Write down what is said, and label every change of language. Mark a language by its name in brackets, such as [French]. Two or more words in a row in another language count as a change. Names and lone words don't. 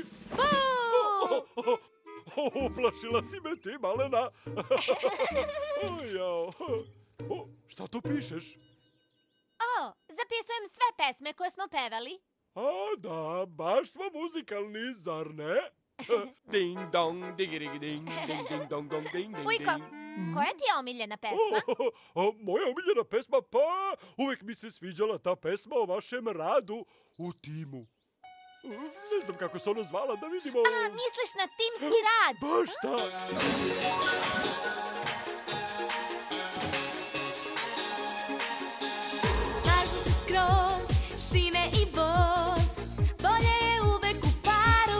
[Serbian] Buu! Uplašila si me ti, malena. Jao. Šta tu pišeš? O, zapisujem sve pesme koje smo pevali. A da, baš smo muzikalni, zar ne? Ding dong, digirigi ding, ding ding dong dong ding ding Ujko, ding. koja ti je omiljena pesma? Moja omiljena pesma, pa uvek mi se sviđala ta pesma o vašem radu u timu. Ne znam kako se ono zvala, da vidimo. A, misliš na timski rad? Baš tak. Slažu se skroz, šine i voz, bolje je uvek u paru.